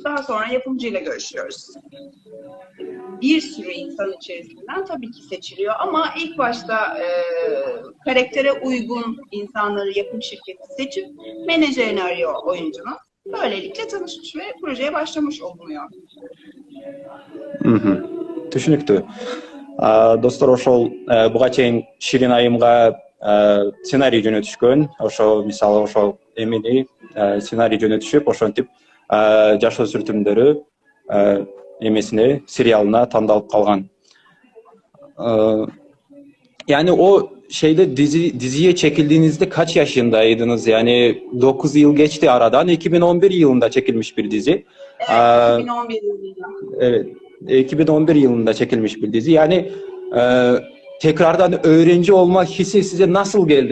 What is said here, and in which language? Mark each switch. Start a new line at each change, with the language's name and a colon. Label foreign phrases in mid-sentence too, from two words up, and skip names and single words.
Turkish: Daha sonra yapımcıyla görüşüyoruz. Bir sürü insan içerisinden tabii ki seçiliyor ama ilk başta karaktere uygun insanları yapım şirketi seçip menajerini arıyor oyuncunun. Böylelikle tanışmış ve projeye başlamış olunuyor.
Kyrgyz: Түшүнүктүү. Достор, ошол буга чейин Ширин айымга сценарий жөнөтүшкөн. Ошо мисалы ошол эмени сценарий жөнөтүшүп, ошентип жашоо сүртүмдөрү эмесине, сериалына тандалып калган.
Turkish: Yani o şeyde diziye çekildiğinizde kaç yaşındaydınız? Yani 9 yıl geçti aradan. 2011 yılında çekilmiş bir dizi. Evet, 2011 yılında. Evet, 2011 yılında çekilmiş bir dizi. Yani tekrardan öğrenci olma hissi size nasıl geldi?